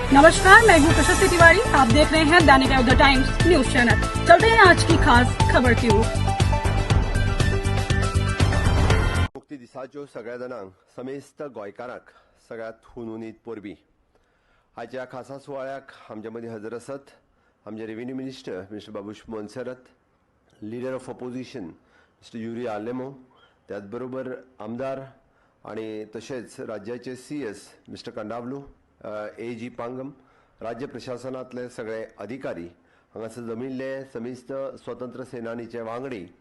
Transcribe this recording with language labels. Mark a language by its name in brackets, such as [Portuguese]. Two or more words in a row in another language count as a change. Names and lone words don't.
[Hindi] नमस्कार, मैं हूँ प्रशस्ति तिवारी। आप देख रहे हैं दैनिक द टाइम्स न्यूज चैनल। चलते हैं आज की खास खबर की ओर। [Konkani] मुक्ती दिसाच्यो सगळ्या जाणांक समेस्त गोंयकारांक सगळ्यात हुनहुनीत परबी। आजच्या खासा सुवाळ्याक आमचे मदीं हजर आसात आमचे [English] revenue minister mister [Konkani] बाबूश मोन्सेरात, [English] leader of opposition mister [Konkani] युरी आलेमो, त्याच बरोबर आमदार आणि तशेंच राज्याचे सीएस मिस्टर कंडावलू, एजी पांगम, राज्य प्रशासनातले सगळे अधिकारी, हांगासर जमिल्ले समेस्त स्वतंत्र सेनानीचे वांगडी,